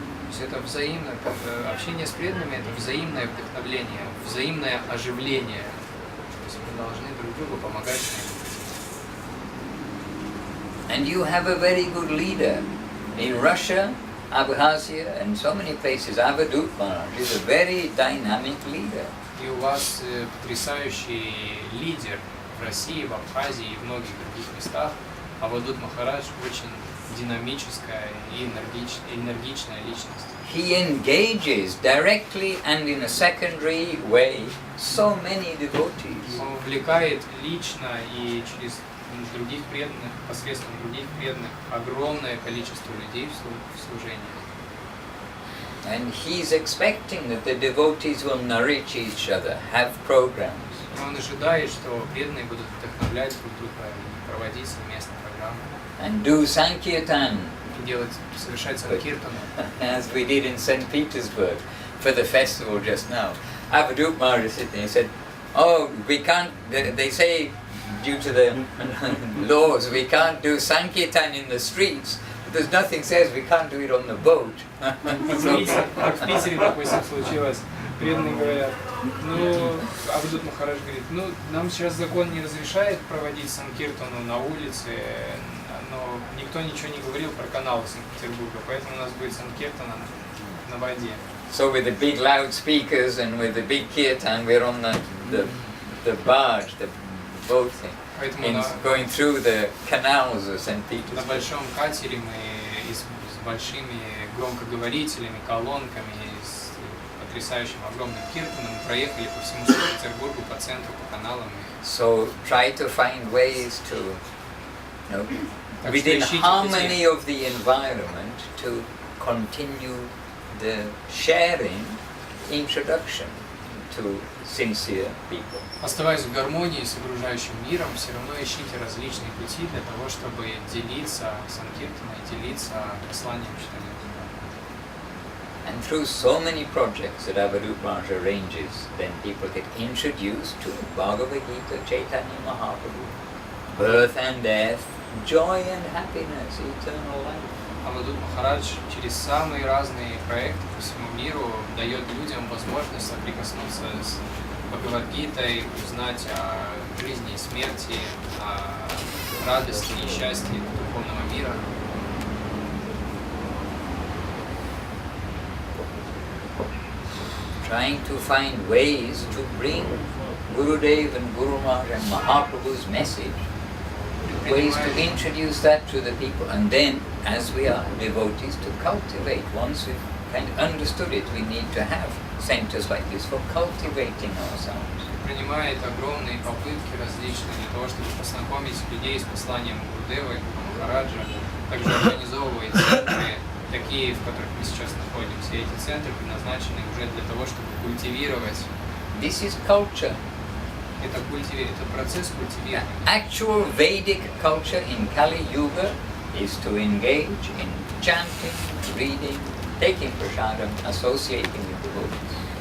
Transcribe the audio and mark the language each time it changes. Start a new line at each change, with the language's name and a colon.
Russian: То есть это взаимное, общение с преданными, это взаимное вдохновление, взаимное оживление. То есть мы должны друг другу помогать.
English: And you have a very good leader. In Russia, Abkhazia, and so many places, Avadut Maharaj is a very dynamic leader.
Russian: И у вас потрясающий лидер в России, в Абхазии и в многих других местах. Авадут Махарадж очень динамическая и энергичная личность.
English: He engages directly and in a secondary way so many devotees.
Russian: Он увлекает лично и через других преданных, посредством других преданных, огромное количество людей в служении.
English: And he's expecting that the devotees will nourish each other, have programs.
Russian: Он ожидает, что преданные будут вдохновлять друг друга и проводить совместные программы.
English: And do Sankirtan,
Russian: Совершать санкиртану.
English: as we did in St. Petersburg for the festival just now. Avadut Maharaj said, he said, oh, we can't, they say, due to the laws, we can't do Sankirtan in the streets. There's nothing says we can't do it on the boat.
Russian: Как в Питере, допустим, случилось. Преданные говорят, Авадут Махарадж говорит, нам сейчас закон не разрешает проводить санкиртану на улице, но никто ничего не говорил про каналы Санкт-Петербурга, поэтому у нас будет санкиртана на воде.
English: So with the big loudspeakers and with the big kirtan, we're on the barge, the boat thing, going through the canals of St. Petersburg.
Russian: На большом катере мы с большими громкоговорителями, колонками, с потрясающим огромным киртаном проехали по всему Санкт-Петербургу, по центру, по каналам.
English: So try to find ways to, within harmony of the environment, to continue the sharing, introduction to sincere people.
Russian: Оставаясь в гармонии с окружающим миром, все равно ищите различные пути для того, чтобы делиться санкиртаной, делиться посланием читания.
English: And through so many projects that Avadut Maharaj arranges, then people get introduced to Bhagavad Gita, Chaitanya Mahaprabhu, birth and death, joy and happiness, eternal life.
Russian: Авадут Махарадж через самые разные проекты по всему миру дает людям возможность соприкоснуться с Бхагавад-гитой, узнать о жизни и смерти, о радости и счастье духовного мира.
English: Trying to find ways to bring Gurudev and Guru Maharaj and Mahaprabhu's message, ways to introduce that to the people, and then, as we are devotees, to cultivate. Once we've kind of understood it, we need to have centers like this for cultivating ourselves.
Russian: Принимает огромные попытки различные для того, чтобы познакомить людей с посланием Гурудева и Гуру Махараджа. Также организовывает центры, такие, в которых мы сейчас находимся. Эти центры предназначены уже для того, чтобы культивировать.
English: This is culture.
Russian: Это процесс культивирования.
English: Actual Vedic culture in Kali Yuga is to engage in chanting, reading, taking prasadam, associating with devotees.